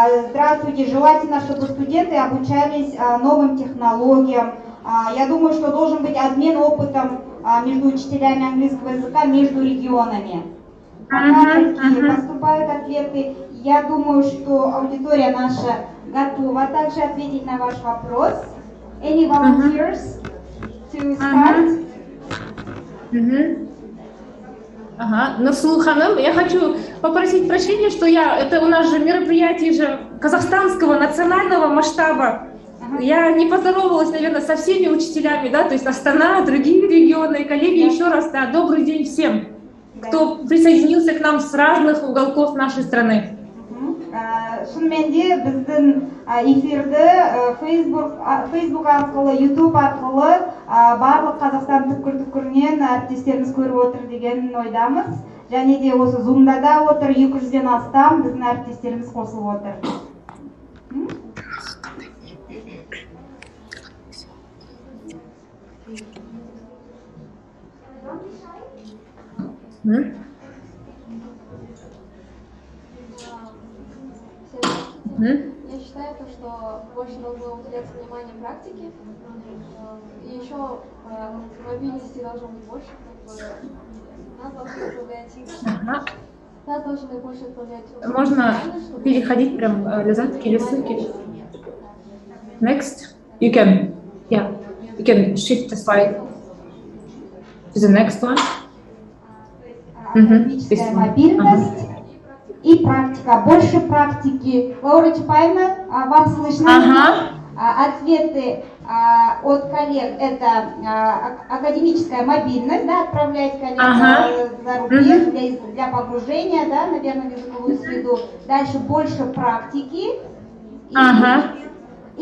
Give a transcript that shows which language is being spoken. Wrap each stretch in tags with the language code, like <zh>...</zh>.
<ru>Здравствуйте, желательно, чтобы студенты обучались новым технологиям. Я думаю, что должен быть обмен опытом между учителями английского языка, между регионами. Пока такие поступают ответы. Я думаю, что аудитория наша готова также ответить на ваш вопрос.</ru> <en>Any volunteers to start?</en> <ru>Нурсулу ханым, я хочу попросить прощения, что это у нас же мероприятие же казахстанского национального масштаба. Я не поздоровалась, наверное, со всеми учителями, да, то есть Астана, другие регионы, коллеги, еще раз, да, добрый день всем, кто присоединился к нам с разных уголков нашей страны.</ru> <kk>Шынымен де біздің эфирді Facebook арқылы, YouTube арқылы барлық Қазақстан түкпір-түкпірінен әріптестеріміз көріп отыр деген ойдамыз. Және де осы Zoom-да да отыр, 200-ден астам біздің әріптестеріміз қосылып отыр.</kk> <ru>Я считаю, что больше должно уделяться внимание практике, и еще мобильности должно быть больше, нас должны больше отправлять. Можно переходить прям лизать или ссылки.</ru> <en>Next, you can shift the slide to the next one.</en> <ru>Академическая мобильность и практика. Больше практики. Лаура Чапаевна, вам слышно? Ответы от коллег — это академическая мобильность, да, отправлять коллег за рубеж для погружения, да, наверное, в языковую среду. Дальше больше практики. И</ru>